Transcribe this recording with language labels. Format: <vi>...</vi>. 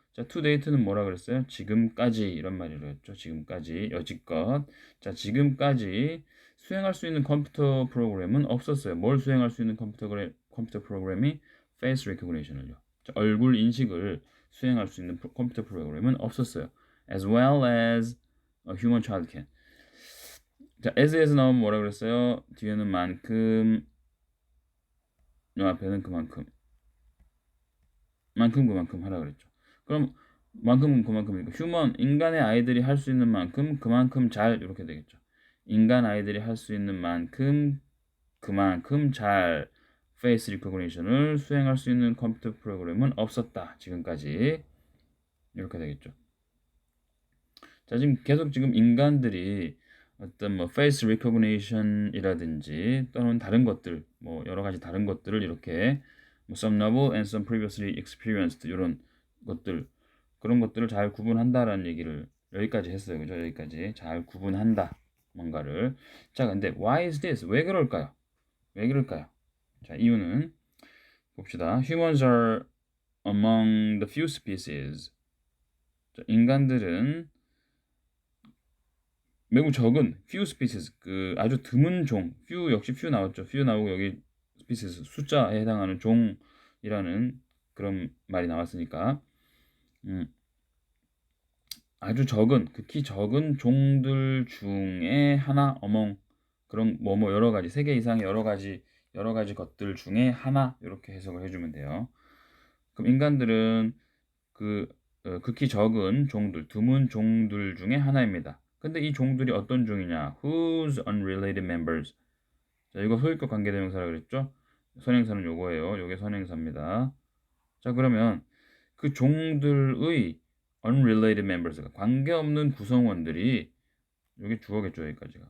<ko>자,</ko> <en>to date</en> <ko>는 뭐라 그랬어요? 지금까지 이런 말이라 했죠. 지금까지 여지껏. 자, 지금까지 수행할 수 있는 컴퓨터 프로그램은 없었어요. 뭘 수행할 수 있는 컴퓨터 프로그램이 face recognition을요. 자, 얼굴 인식을 수행할 수 있는 컴퓨터 프로그램은 없었어요.</ko> <en>as well as a human child can.</en> <ko>자, as에서 나오면 뭐라 그랬어요? 뒤에는 만큼, 요 앞에는 그만큼. 그만큼 하라 그랬죠. 그럼 만큼은 그만큼이니까 휴먼 인간의 아이들이 할 수 있는 만큼 그만큼 잘 이렇게 되겠죠. 인간 아이들이 할 수 있는 만큼 그만큼 잘 페이스 리코그니션을 수행할 수 있는 컴퓨터 프로그램은 없었다. 지금까지 이렇게 되겠죠. 자, 지금 계속 지금 인간들이 어떤 뭐 페이스 리코그니션이라든지 또는 다른 것들 뭐 여러 가지 다른 것들을 이렇게 뭐</ko> <en>some novel and some previously experienced</en> <ko>이런 것들 그런 것들을 잘 구분한다라는 얘기를 여기까지 했어요. 그죠? 여기까지 잘 구분한다. 뭔가를. 자, 근데</ko> <en>why is this?</en> <ko>왜 그럴까요? 왜 그럴까요? 자, 이유는 봅시다.</ko> <en>Humans are among the few species.</en> <ko>자, 인간들은 매우 적은 few species 그 아주 드문 종 few 역시 few 나왔죠. few 나오고 여기 species 숫자에 해당하는 종이라는 그런 말이 나왔으니까 아주 적은 극히 적은 종들 중에 하나 among 그런 뭐 여러 가지 세 개 이상의 여러 가지 것들 중에 하나 이렇게 해석을 해주면 돼요. 그럼 인간들은 극히 적은 종들 드문 종들 중에 하나입니다. 근데 이 종들이 어떤 종이냐?</ko> <en>Whose unrelated members?</en> <ko>자, 이거 소유격 관계대명사라 그랬죠? 선행사는 요거예요. 요게 선행사입니다. 자, 그러면 그 종들의 unrelated members가 관계없는 구성원들이 요게 주어겠죠, 여기까지가.</ko>